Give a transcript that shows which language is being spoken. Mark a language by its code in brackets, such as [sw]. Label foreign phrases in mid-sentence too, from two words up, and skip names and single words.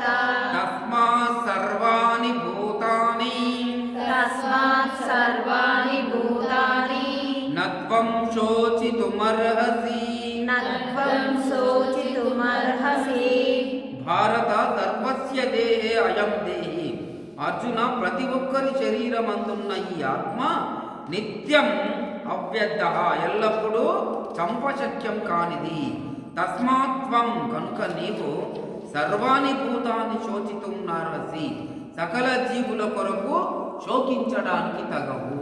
[sa] తస్మాత్ సర్వాణి భూతాని తస్మాత్ సర్వాణి భూతాని నత్వం శోచితుమర్హసి నత్వం శోచితుమర్హసి భారత సర్వస్య దేహే అయం దేహి. [te] అర్జున, ప్రతి ఒక్కరి శరీరమందున్న ఈ ఆత్మ నిత్యం అవ్యర్థ, ఎల్లప్పుడూ చంపశక్యం కానిది. తస్మాత్వం, కనుక నీవు [sa] సర్వాణి భూతాన్ని శోచితుం నార్హసి, [te] సకల జీవుల కొరకు శోకించడానికి తగవు.